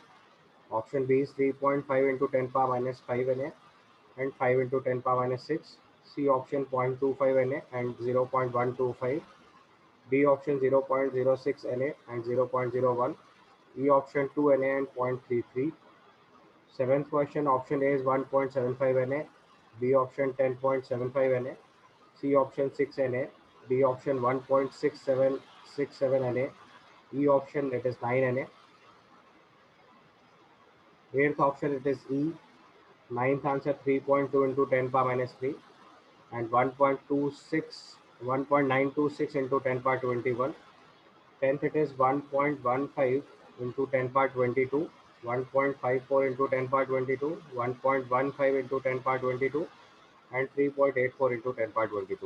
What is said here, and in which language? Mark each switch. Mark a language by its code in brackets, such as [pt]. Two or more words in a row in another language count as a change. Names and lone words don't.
[en] Option B is 3.5 into 10 power minus 5 Na and 5 into 10 power minus 6. C option 0.25 Na and 0.125. D option 0.06 Na and 0.01. E option 2 Na and 0.33. Seventh question, option A is 1.75 Na, B option 10.75 Na, C option 6 Na, D option 1.6767 Na, E option it is 9 Na. Eighth option it is E. Ninth answer 3.2 into 10 power minus 3 and 1.926 into 10 power 21. 10th it is 1.15 into 10 power 22, 1.54 into 10 power 22, 1.15 into 10 power 22 and 3.84 into 10 power 22.